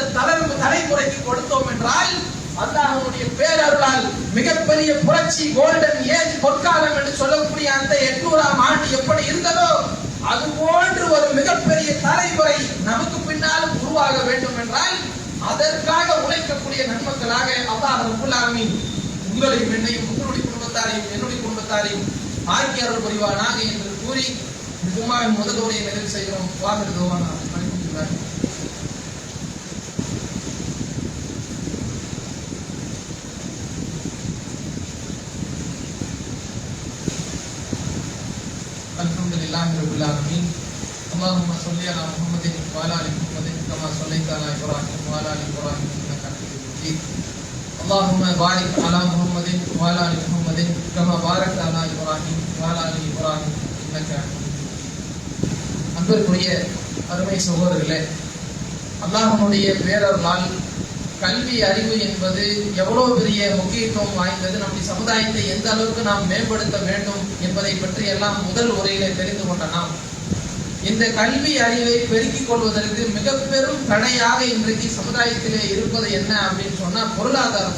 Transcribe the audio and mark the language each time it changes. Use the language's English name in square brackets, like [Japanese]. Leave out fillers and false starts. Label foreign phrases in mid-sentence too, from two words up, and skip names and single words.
[Tamil] தலைமுறைக்கு கொடுத்தோம் என்றால் அல்லாஹ்வுடைய பேரருளால் மிகப்பெரிய புரட்சி [English] golden age [Tamil] பொற்காலம் என்று சொல்லக்கூடிய அந்த 800ஆம் ஆண்டு எப்படி இருந்ததோ அது போன்று ஒரு மிகப்பெரிய தலைமுறை நமக்கு பின்னாலும் உருவாக வேண்டும் என்றால் அதற்காக உழைக்கக்கூடிய நன்மக்களாக [Arabic] الله رب العالمين [Tamil] உங்களையும் என்னையும் உங்களுடைய குடும்பத்தாரையும் என்னுடைய குடும்பத்தாரையும் ஆக்கி அருள் புரிவானாக என்று கூறி ஜும்மாவின் முதல் உரையை நிறைவு செய்கிறோம். [Arabic] வாகனத்துவான الحمدلله رب العالمين اللهم صل على محمد وعلى ال محمد كما صليت على ابراهيم وعلى ال ابراهيم انك حميد مجيد اللهم بارك على محمد وعلى ال محمد كما باركت على ابراهيم وعلى ال ابراهيم انك حميد مجيد. [Tamil] அன்பிற்குரிய அருமை சகோதரர்களே, அல்லாஹ்வுடைய பேரருளால் கல்வி அறிவு என்பது எவ்வளவு பெரிய முக்கியத்துவம் வாய்ந்தது, நம்முடைய சமுதாயத்தை எந்த அளவுக்கு நாம் மேம்படுத்த வேண்டும் என்பதை பற்றி எல்லாம் முதல் உரையிலே தெரிந்து கொண்ட நாம் இந்த கல்வி அறிவை பெருக்கிக் கொள்வதற்கு மிக பெரும் தடையாக இன்றைக்கு சமுதாயத்திலே இருப்பது என்ன அப்படின்னு சொன்னா பொருளாதாரம்.